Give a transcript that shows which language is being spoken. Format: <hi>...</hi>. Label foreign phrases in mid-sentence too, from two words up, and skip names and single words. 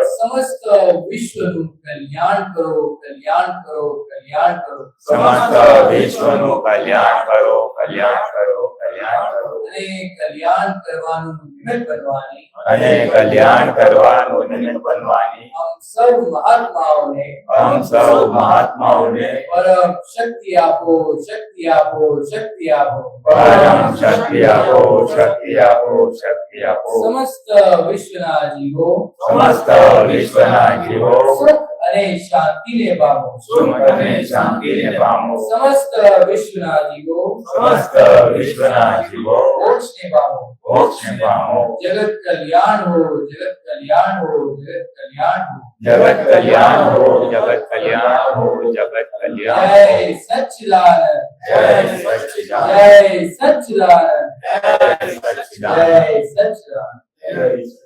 <gu>સમસ્ત વિશ્વનું કલ્યાણ કરો કલ્યાણ કરો કલ્યાણ કરો સમસ્ત વિશ્વનું કલ્યાણ કરો કલ્યાણ કરો કલ્યાણ કરો અને કલ્યાણ કરવાનું નિમિત્ત બનવાની અને કલ્યાણ કરવાનું નિમિત્ત બનવાની</gu> <hi>हम सब महात्माओं</hi> <gu>हम સૌ મહાત્માઓને પરમ શક્તિ આપો શક્તિ આપો શક્તિ આપો પરમ શક્તિ આપો શક્તિ આપો શક્તિ આપો સમસ્ત વિશ્વના જીવો સમસ્ત વિશ્વના જીવો सुख અને શાંતિને પામો સુખ અને શાંતિને પામો સમસ્ત વિશ્વના જીવો સમસ્ત વિશ્વના જીવો મોક્ષને પામો મોક્ષને પામો જગત કલ્યાણ હો જગત કલ્યાણ હો જગત કલ્યાણ હો જગત કલ્યાણ હો જગત કલ્યાણ હો જગત કલ્યાણ હો જય સચ્ચિદાનંદ જય સચ્ચિદાનંદ જય સચ્ચિદાનંદ જય સચ્ચિદાનંદ જય સચ્ચિદાનંદ જય</gu>